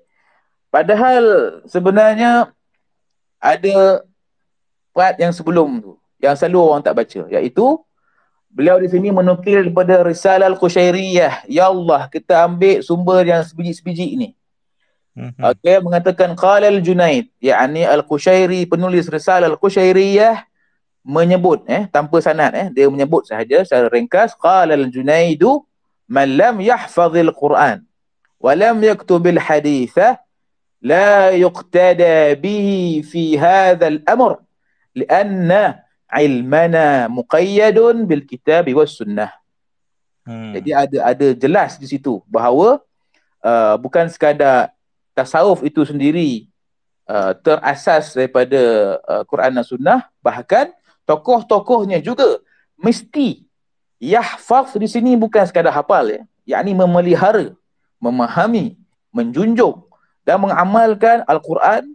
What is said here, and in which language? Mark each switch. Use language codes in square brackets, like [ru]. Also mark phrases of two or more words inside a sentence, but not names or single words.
[ms] Padahal sebenarnya ada part yang sebelum tu yang selalu orang tak baca, iaitu beliau di sini menukil daripada Risalah Al-Qushairiyah. Ya Allah, kita ambil sumber yang sebiji-sebiji ni. Okey, mengatakan [ar] قال الجنيد, [ms] yakni Al-Qushairi, penulis Risalah Al-Qushairiyah, menyebut tanpa sanad, dia menyebut sahaja secara ringkas, [ar] قال الجنيد من لم يحفظ القرآن ولم يكتب الحديث لا يقتدى به في هذا الأمر لأن علمنا مقيد بالكتاب والسنة. [ms] Jadi ada jelas di situ bahawa bukan sekadar tasawuf itu sendiri terasas daripada Quran dan Sunnah, bahkan tokoh-tokohnya juga mesti yahfaz di sini bukan sekadar hafal, yakni memelihara, memahami, menjunjung dan mengamalkan Al-Quran.